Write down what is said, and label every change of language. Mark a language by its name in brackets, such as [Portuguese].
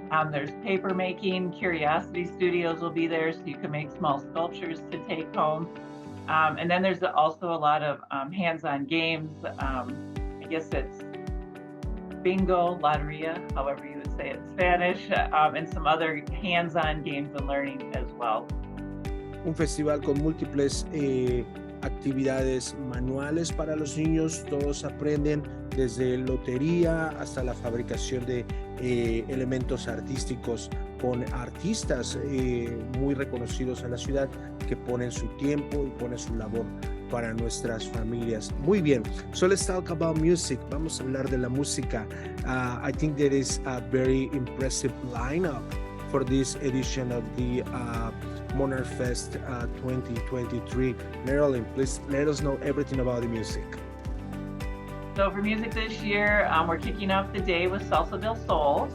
[English] There's paper making. Curiosity Studios will be there, so you can make small sculptures to take home. And then there's also a lot of hands-on games. I guess it's bingo, loteria, however you would say it in Spanish, and some other hands-on games and learning as well. [Spanish] Un festival con múltiples actividades manuales para los niños. Todos aprenden desde lotería hasta la fabricación de elementos artísticos con artistas muy reconocidos en la ciudad que ponen su tiempo y ponen su labor para nuestras familias. Muy bien, [English] so let's talk about music. [Spanish] Vamos a hablar de la música. [English] I think there is a very impressive lineup for this edition of the Monarch Fest 2023. Marilyn, please let us know everything about the music. So for music this year, we're kicking off the day with Salsa del Sol.